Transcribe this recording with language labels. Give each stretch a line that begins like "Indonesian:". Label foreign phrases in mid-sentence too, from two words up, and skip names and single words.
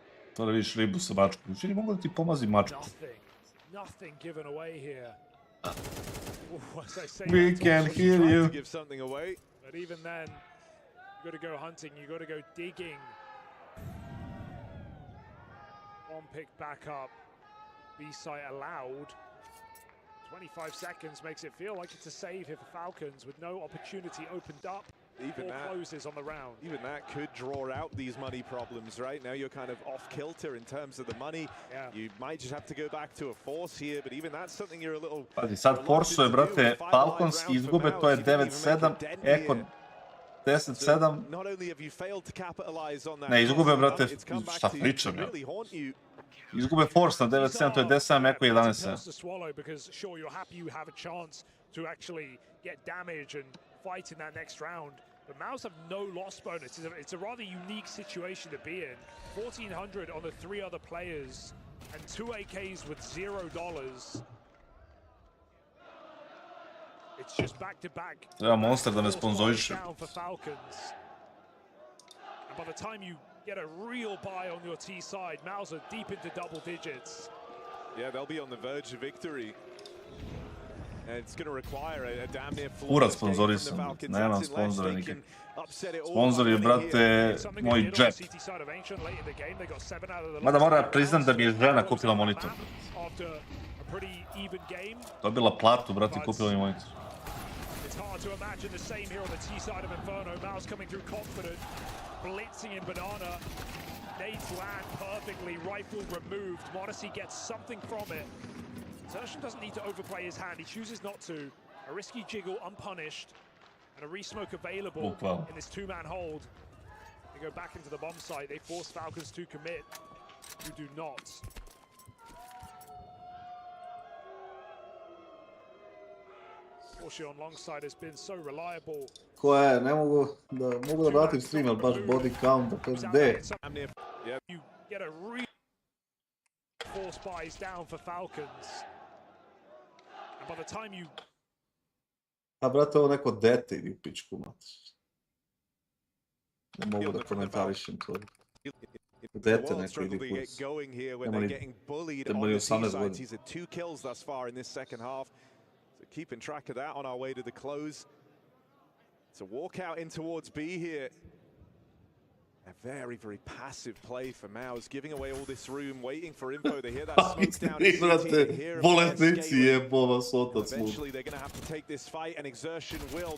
Serbian: To da vidiš ribu sa mačkom. Čini mogu da ti pomazi mačku.
English: Nothing given away here. We can hear you. But even then, you got to go hunting, you got to go digging. One pick back up. B-site allowed. 25 seconds makes it feel like it's a save here for Falcons with no opportunity opened up. Even that closes on the round. Even that could draw out these money problems, right? Now you're kind of off kilter in terms of the money. Yeah. You might just have to go back to a force here, but even that's something you're a little...
Serbian: Pazi, sad forsuje, brate, Falcons izgube, to je 9-7, Eko 10-7.
English: Not only have you failed to capitalize on that,
Serbian: Ne, izgube, brate, šta pričam, ja. Izgube force na 9-7, to je 10-7, Eko 11-7.
English: Because sure, you're happy you have a chance to actually get damage and fight in that next round. But Mouse have no loss bonus. It's a rather unique situation to be in. 1,400 on the 3 other players and 2 AKs with $0. It's just back-to-back.
Serbian: Treba Monster da me sponzoriše.
English: Down for Falcons. And by the time you get a real buy on your T side, Mouse are deep into double digits. Yeah, they'll be on the verge of victory. And it's going to require a damn near
Serbian: Kurac sponzorisam, nemam sponzora nikak. Sponzor je, brate, moj džep. Mada mora priznam da mi je žena kupila monitor. Dobila platu, brate, i kupila mi monitor.
English: It's hard to imagine the same here on the T side of Inferno. Mouse coming through confident, blitzing in Banana. Nades land perfectly, rifle removed. Modesty gets something from it. Zertian doesn't need to overplay his hand, he chooses not to. A risky jiggle unpunished, and a resmoke available in this 2-man hold. They go back into the bomb site, they force Falcons to commit. You do not. Porsche on long side has been so reliable.
Serbian: Koja je, ne mogu da vratim stream, ali baš body count, to je gde?
English: You get a real force buys down for Falcons. And by the time you...
Serbian: A brate, ovo neko dete idi u pičku, matiš. Ne mogu da komentarišem to. Dete neko idi kurs. Nema ni 18 godina.
English: He's at 2 kills thus far in this second half. So keeping track of that on our way to the close. It's a walk out in towards B here. A very, very passive play for Maus, giving away all this room, waiting for info. They hear that smoke down. Eventually, they're going to have to take this fight, and exertion will.